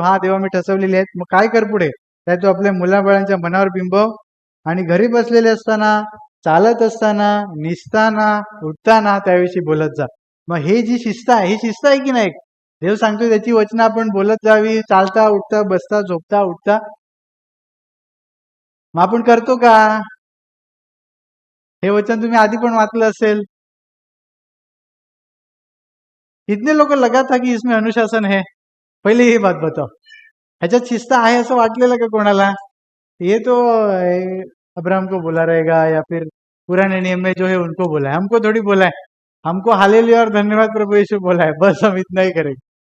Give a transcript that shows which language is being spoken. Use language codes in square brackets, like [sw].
[mr] हा देवा मी ठसवलेली आहेत. मग काय कर पुढे? त्या तू आपल्या मुलाबाळांच्या मनावर बिंबव आणि घरी बसलेले असताना, चालत असताना, निसताना, उठताना त्याविषयी बोलत जा. मग हे जी शिस्त आहे, ही शिस्त आहे की नाही? देव सांगतो त्याची वचनं आपण बोलत जावी, चालता उठता बसता झोपता उठता. मग आपण करतो का? हे वचन तुम्ही आधी पण वाचलं असेल. [hi] कितने लोग लगा था कि इसमें अनुशासन है? पहिले ही बात बताओ. [mr] ह्याच्यात शिस्त आहे असं वाटलेलं का कोणाला? [hi] ये तो अब्राहम को बोला रहेगा या फिर पुराने नियम में जो है उनको बोला है, हमको थोड़ी बोला है. हमको हालेलुया और धन्यवाद प्रभु यीशु बोला है, बस हम इतना ही करेंगे.